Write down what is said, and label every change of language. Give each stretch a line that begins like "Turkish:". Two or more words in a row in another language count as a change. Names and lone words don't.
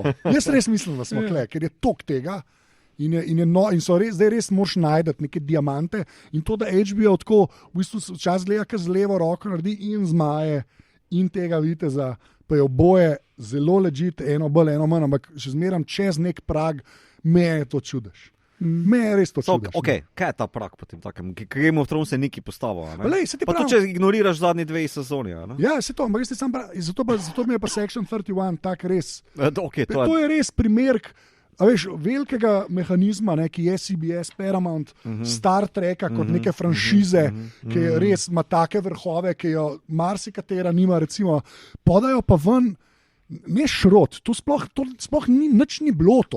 Slovenian: Jaz res mislim, da smo kle, ker je tok tega in so res, zdaj res moraš najdeti neke diamante in to, da HBO tako v bistvu včasih gleda, ki z levo roko naredi in zmaje in tega viteza, pa je oboje zelo legit, eno bolj, eno manj, ampak še zmeram čez nek prag, me je to čudež. Me je res to čudež. Okay, kaj je ta prag potem takem? Game of Thrones je neki postavil. Pa prav, to, če ignoriraš zadnji 2 sezoni. Ja, se to, ampak zato mi je pa Section 31 tak res. To je res primer velikega mehanizma, ki je CBS, Paramount, Star Treka kot neke franšize, ki res ima take vrhove, ki jo marsikatera nima, recimo, podajo pa ven, ne šrot, to sploh nič ni bilo to.